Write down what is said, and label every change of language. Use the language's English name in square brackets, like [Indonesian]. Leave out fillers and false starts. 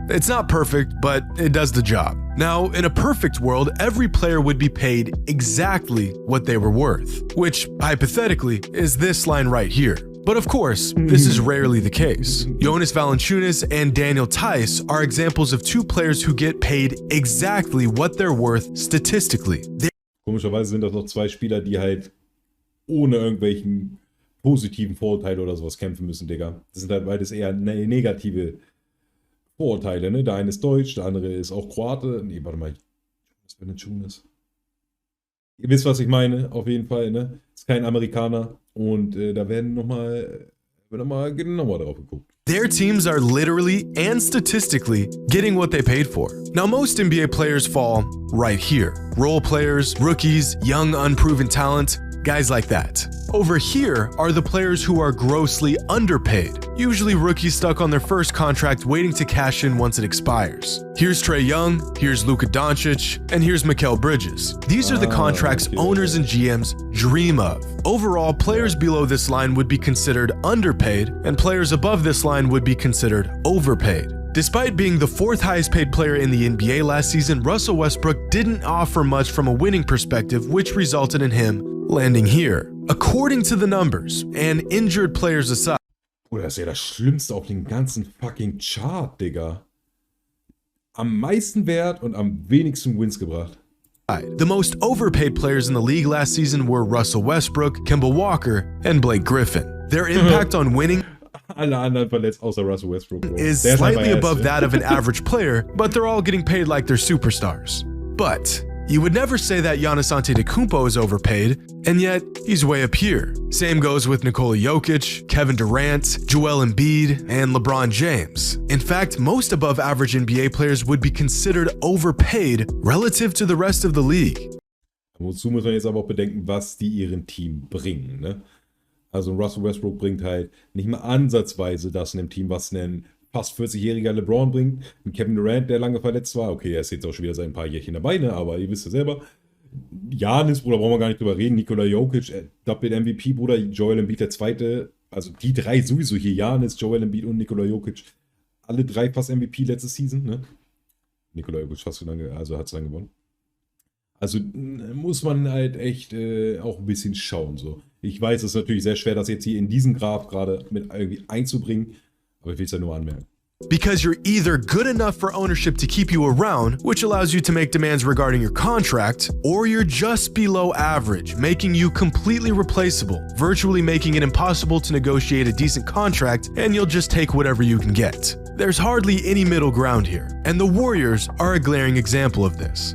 [English] It's not perfect, but it does the job. Now, in a perfect world, every player would be paid exactly what they were worth, which, hypothetically, is this line right here. But of course, this is rarely the case. Jonas Valanciunas and Daniel Theis are examples of two players who get paid exactly what they're worth statistically. [German] Komischerweise sind das noch zwei Spieler, die halt ohne irgendwelchen positiven Vorurteile oder sowas kämpfen müssen, Digga. Das sind halt beides eher negative Vorurteile, ne? Der eine ist Deutsch, der andere ist auch Kroate. Nee, warte mal. Was für ein Jonas? Ihr wisst, was ich meine, auf jeden Fall, ne? Ist kein Amerikaner und da wird nochmal genauer drauf geguckt. [English] Their teams are literally and statistically getting what they paid for. Now, most NBA players fall right here. Role players, rookies, young unproven talent, guys like that. Over here are the players who are grossly underpaid, usually rookies stuck on their first contract waiting to cash in once it expires. Here's Trae Young, here's Luka Doncic, and here's Mikal Bridges. These are the contracts owners and GMs dream of. Overall, players below this line would be considered underpaid, and players above this line would be considered overpaid. Despite being the fourth highest paid player in the NBA last season, Russell Westbrook didn't offer much from a winning perspective, which resulted in him landing here. According to the numbers, and injured players aside. [German] Bruder, das ist ja das Schlimmste auf den ganzen fucking Chart, Digga. Am meisten Wert und am wenigsten Wins gebracht. [English] The most overpaid players in the league last season were Russell Westbrook, Kemba Walker, and Blake Griffin. Their impact on winning [German] Alle anderen verletzt außer Russell Westbrook, Bro. [English] is slightly above that of an average player, but they're all getting paid like they're superstars. But you would never say that Giannis Antetokounmpo is overpaid, and yet he's way up here. Same goes with Nikola Jokic, Kevin Durant, Joel Embiid, and LeBron James. In fact, most above average NBA players would be considered overpaid relative to the rest of the league. [German] Wozu muss man jetzt aber auch bedenken, was die ihrem Team bringen, ne? Also Russell Westbrook bringt halt nicht mal ansatzweise das in dem Team, was ein fast 40-jähriger LeBron bringt. Ein Kevin Durant, der lange verletzt war. Okay, er ist jetzt auch schon wieder seit ein paar Jährchen dabei, ne? Aber ihr wisst ja selber. Giannis, Bruder, brauchen wir gar nicht drüber reden. Nikola Jokic, Doppel-MVP, Bruder. Joel Embiid, der Zweite. Also die drei sowieso hier. Giannis, Joel Embiid und Nikola Jokic. Alle drei fast MVP letzte Season, ne? Nikola Jokic fast so lange, also hat es dann gewonnen. Also muss man halt echt auch ein bisschen schauen, so. Ich weiß, es ist natürlich sehr schwer, das jetzt hier in diesen Graph gerade mit irgendwie einzubringen, aber ich will es ja nur anmerken. [English] Because you're either good enough for ownership to keep you around, which allows you to make demands regarding your contract, or you're just below average, making you completely replaceable, virtually making it impossible to negotiate a decent contract, and you'll just take whatever you can get. There's hardly any middle ground here, and the Warriors are a glaring example of this.